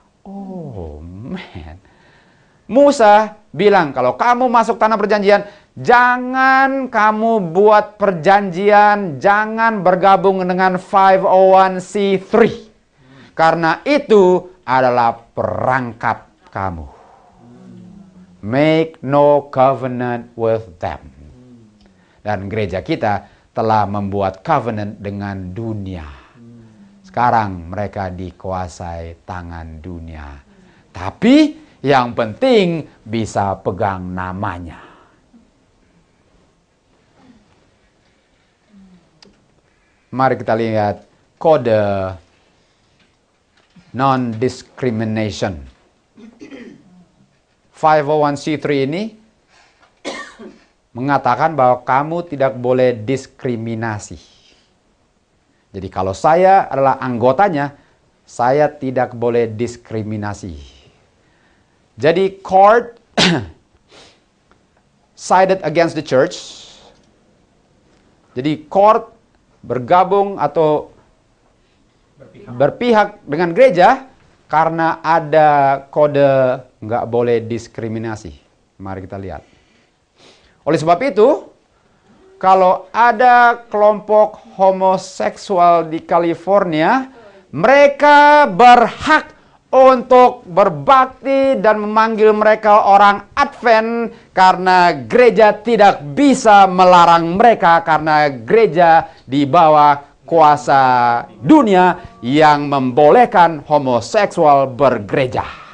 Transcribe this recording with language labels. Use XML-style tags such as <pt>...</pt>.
<id>Oh man. Musa bilang, kalau kamu masuk tanah perjanjian, jangan kamu buat perjanjian, jangan bergabung dengan 501c3. Karena itu adalah perangkap kamu.</id> <en>Make no covenant with them.</en> <id>Dan gereja kita telah membuat covenant dengan dunia. Sekarang mereka dikuasai tangan dunia. Tapi yang penting bisa pegang namanya. Mari kita lihat kode non-discrimination. 501c3 ini mengatakan bahwa kamu tidak boleh diskriminasi. Jadi kalau saya adalah anggotanya, saya tidak boleh diskriminasi. Jadi</id> <en>court sided against the church.</en> <id>Jadi court bergabung atau berpihak dengan gereja karena ada kode nggak boleh diskriminasi. Mari kita lihat. Oleh sebab itu, kalau ada kelompok homoseksual di California, mereka berhak untuk berbakti dan memanggil mereka orang Advent karena gereja tidak bisa melarang mereka karena gereja di bawah kuasa dunia yang membolehkan homoseksual bergereja.</id>